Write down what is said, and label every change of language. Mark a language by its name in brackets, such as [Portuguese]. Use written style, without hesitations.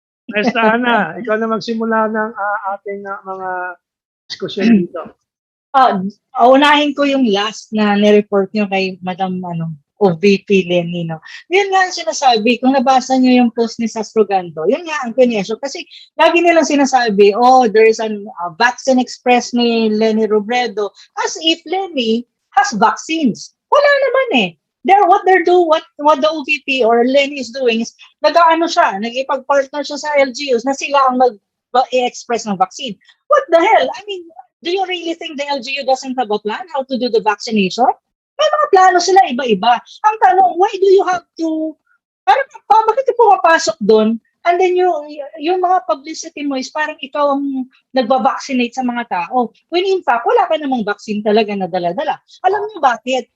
[Filipino] Maestra Ana, ikaw na magsimula ng ating mga diskusyon dito. Unahin ko yung last na nireport nyo kay Madam OVP Leni, no? Yun nga ang sinasabi, kung nabasa nyo yung post ni Sas Rogando, yun nga ang pinesyo. Kasi lagi nilang sinasabi, [English] there is a vaccine express ni Leni Robredo, as if Leni has vaccines. [Filipino] Wala naman eh. [English] What the OVP or Leni is doing is, [Filipino] nag-ipag-partner siya sa LGUs na sila ang mag-express ng vaccine. [English] What the hell? I mean, do you really think the LGU doesn't have a plan how to do the vaccination? [Filipino] May mga plano sila iba-iba. Ang tanong, [English] why do you have to, [Filipino] bakit ka pumapasok doon? [English] And then [Filipino] yung mga publicity mo is parang ikaw ang nagba-vaccinate sa mga tao. [English] When in fact, [Filipino] wala ka namang vaccine talaga na dala-dala. Alam niyo bakit?